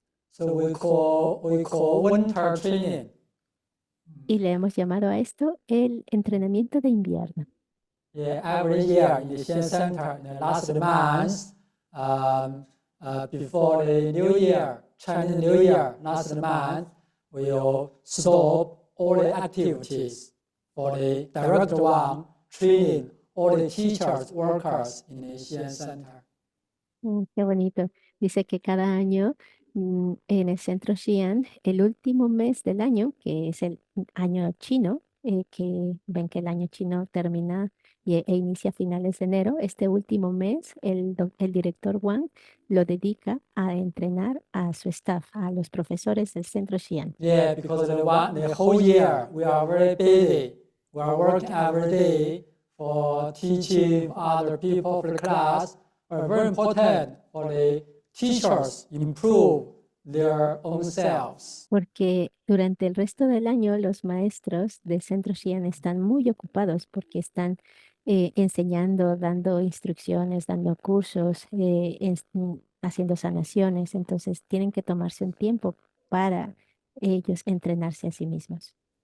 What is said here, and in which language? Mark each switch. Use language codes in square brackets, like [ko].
[en] So we call winter training. [es] Y le hemos llamado a esto el entrenamiento de invierno. [en] Yeah, every year in the Xian Center, in the last month, before the New Year, Chinese New Year, last month, we'll stop all the activities for the direct one, training all the teachers, workers in the Xian Center. [es] Qué bonito. Dice que cada año en el centro Xi'an, el último mes del año, que es el año chino, que ven que el año chino termina e inicia a finales de enero, este último mes el director Wang lo dedica a entrenar a su staff, a los profesores del centro Xi'an. [en] Yeah, because the whole year we are very busy. We are working every day for teaching other people for the class. Are very important for the teachers improve their own selves. [es] Porque durante el resto del año los maestros del centro Xi'an están muy ocupados porque están enseñando, dando instrucciones, dando cursos, haciendo sanaciones. Entonces tienen que tomarse un tiempo para ellos entrenarse a sí mismos.